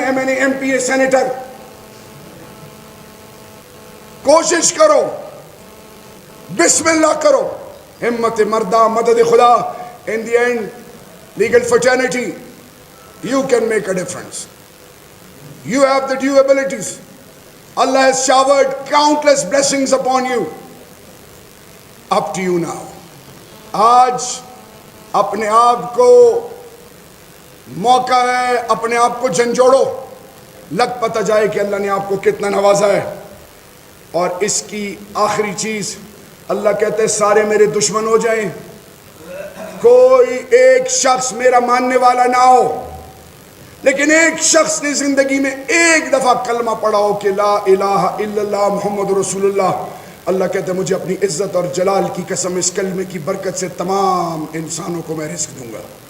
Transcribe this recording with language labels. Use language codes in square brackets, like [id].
[ur] M N A M P a senator کوشش کرو بسم اللہ کرو ہمت مردہ مدد خدا. [en] In the end legal fraternity you can make a difference. You have the due abilities. Allah has showered countless blessings upon you. Up to you now. [ur] آج اپنے آپ کو موقع ہے, اپنے آپ کو جھنجھوڑو, لگ پتہ جائے کہ اللہ نے آپ کو کتنا نوازا ہے. اور اس کی آخری چیز, اللہ کہتے ہیں سارے میرے دشمن ہو جائیں, کوئی ایک شخص میرا ماننے والا نہ ہو, لیکن ایک شخص نے زندگی میں ایک دفعہ کلمہ پڑھا ہو کہ لا الہ الا اللہ محمد رسول اللہ, اللہ کہتے ہیں مجھے اپنی عزت اور جلال کی قسم اس کلمے کی برکت سے تمام انسانوں کو میں رزق دوں گا.